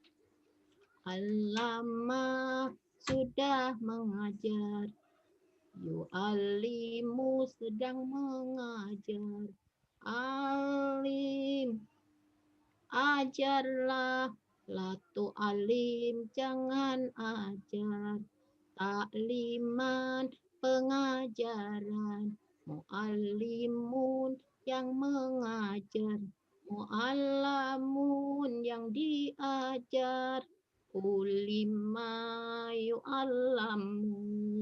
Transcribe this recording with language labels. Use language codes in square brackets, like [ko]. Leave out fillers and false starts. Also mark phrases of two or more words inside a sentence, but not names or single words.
[id] Allama sudah mengajar. Yu'allimu sedang mengajar. Alim ajarlah. [ar] لا تعلم [id] jangan ajar. Ta'liman pengajaran. Mu'allimun yang mengajar. Mu'allamun yang diajar. [ar] علم يعلم.